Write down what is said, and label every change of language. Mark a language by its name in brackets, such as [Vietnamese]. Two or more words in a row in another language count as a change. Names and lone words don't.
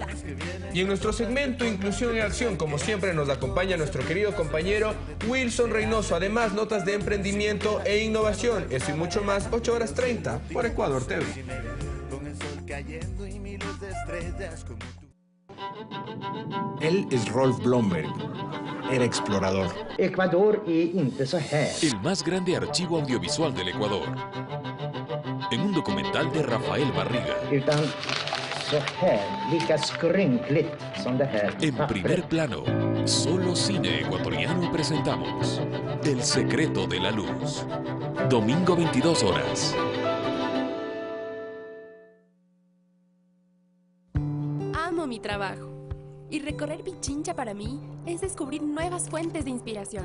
[Spanish] Y en nuestro segmento Inclusión en Acción, como siempre, nos acompaña nuestro querido compañero Wilson Reynoso. Además, notas de emprendimiento e innovación. Eso y mucho más, 8:30 por Ecuador TV. Él es Rolf Blomberg. Era explorador. [Swedish] Ecuador är inte så här. [Spanish] El más grande archivo audiovisual del Ecuador. En un documental de Rafael Barriga. [Swedish] Utan så här, lika skrynkligt som det här. [Spanish] En primer plano, solo cine ecuatoriano presentamos El secreto de la luz. Domingo 22 horas. Amo mi trabajo. Y recorrer Pichincha para mí es descubrir nuevas fuentes de inspiración.